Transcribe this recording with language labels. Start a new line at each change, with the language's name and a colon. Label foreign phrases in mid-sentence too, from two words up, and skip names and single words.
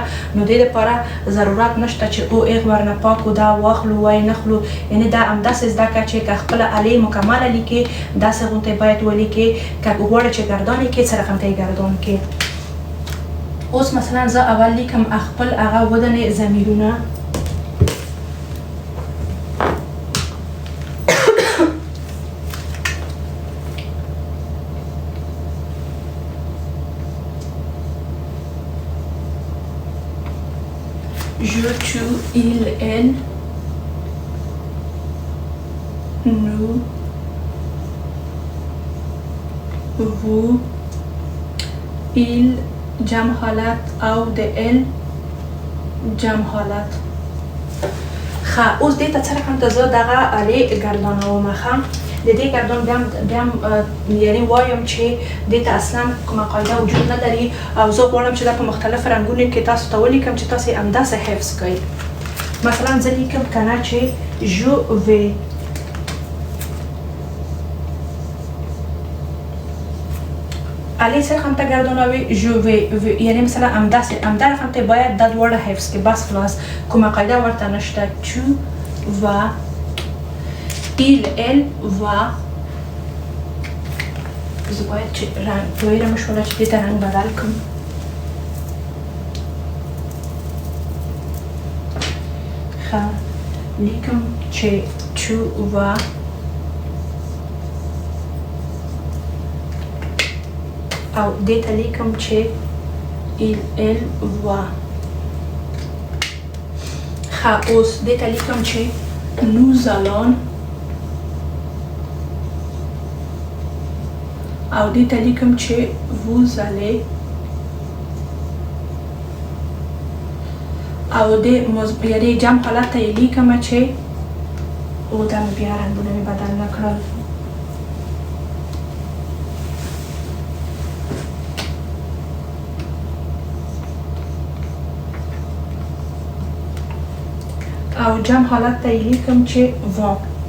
Pashto: نو دې لپاره ضرورت نشته چې او هغه ورنه پاکو دا واخلو وای نخلو، یعنی دا همداسې زده کړه چې که خپله الې مکمله لیکې داسې غوندې باید ولیکې، که غواړې چې ګردان یې کړې څه رقم ته یې ګردان کړې. اوس مثلا زه اول لیکم خپل هغه ودنې ضمیرونه،
French: je, tu, il, elle, nous, vous, il
Pashto: جمع حالت او د ال جمع حالت. اوس دې ته څه رقم ته زه دغه الې ګردانوم، د دې ګردان بیا یعنی وایم چې دې ته اصلا کومه قاعده وجود نه لري او زه غواړم چې دا په مختلف رنګونو کې تاسو ته ولیکم چې تاسو همداسې حفظ کړئ. مثلا زه لیکم که نه چې
French: je vais،
Pashto: الې څه رقم ته ګردانوي
French: je vais،
Pashto: یعنی مثلا همدا رقم ته باید دا دواړه حفظ کړئ، بس خلاص کومه قاعده ورته نشته.
French: tu vas، il elle va،
Pashto: زه باید چې رنګ ویره مې شوله چې دې ته رنګ بدل کړم. ښه لیکم چې
French: tu vas،
Pashto: او دې ته لیکم چې
French: il elle va.
Pashto: ښه اوس دې ته لیکم چې
French: nous allons،
Pashto: او دې ته لیکم چې
French: vous allez،
Pashto: او دې یعنې جمع حالت ته یې لیکم چې او دا مې بیا رنګونه مې بدل نه کړل. او جمع حالت ته یې لیکم چې vont.